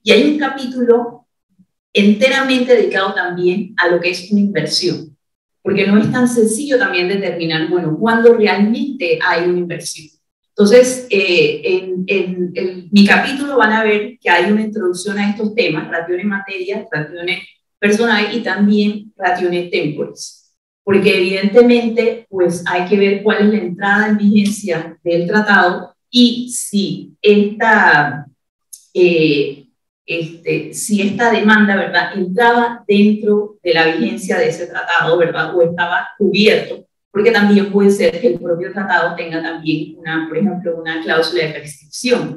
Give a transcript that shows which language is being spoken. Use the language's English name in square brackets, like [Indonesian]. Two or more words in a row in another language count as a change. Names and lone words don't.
[Spanish] Y hay un capítulo enteramente dedicado también a lo que es una inversión, porque no es tan sencillo también determinar, bueno, cuándo realmente hay una inversión. Entonces, en mi capítulo van a ver que hay una introducción a estos temas, [Latin] ratione materia, ratione personal [Spanish] y también [Latin] ratione temporis. [Spanish] Porque evidentemente, pues hay que ver cuál es la entrada en vigencia del tratado y si esta demanda, ¿verdad?, entraba dentro de la vigencia de ese tratado, ¿verdad?, o estaba cubierto, porque también puede ser que el propio tratado tenga también, por ejemplo, una cláusula de prescripción.